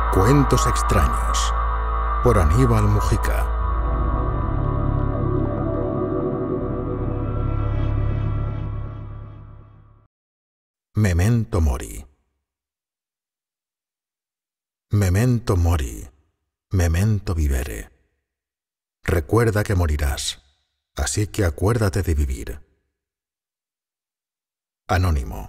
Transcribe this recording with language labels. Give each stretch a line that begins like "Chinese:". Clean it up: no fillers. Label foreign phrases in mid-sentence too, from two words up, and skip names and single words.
Spanish: Momentos extraños, por Aníbal Mujica.
Latin: Memento mori. Memento mori, memento vivere.
Spanish: Recuerda que morirás, así que acuérdate de vivir. Anónimo.